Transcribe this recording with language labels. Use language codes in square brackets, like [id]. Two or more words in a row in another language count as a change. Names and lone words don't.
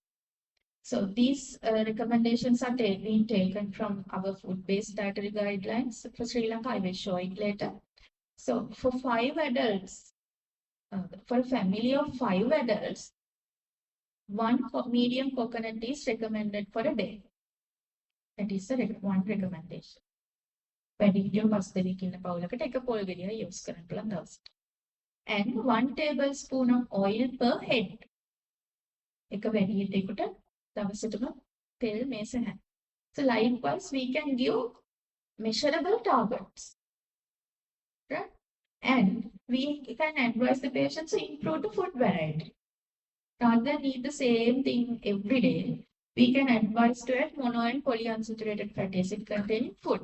[en] So these recommendations are being taken from our food-based dietary guidelines for Sri Lanka. I will show it later. So for 5 adults, for a family of 5 adults, one medium coconut is recommended for a day. That is one recommendation. [si] වැඩිහිටියෝ 5 දෙනෙක් ඉන්න පවුලකට එක පොල් ගෙඩියක් use කරන්න පුළුවන් දවසට. [en] And 1 tablespoon of oil per head. [si] එක වැඩිහිටියෙකුට දවසටම තෙල් මේස හැම. [en] So likewise, we can give measurable targets, right? And we can advise the patients to improve the food variety. Rather than eat the same thing every day, we can advise to add mono and polyunsaturated fatty acid containing food.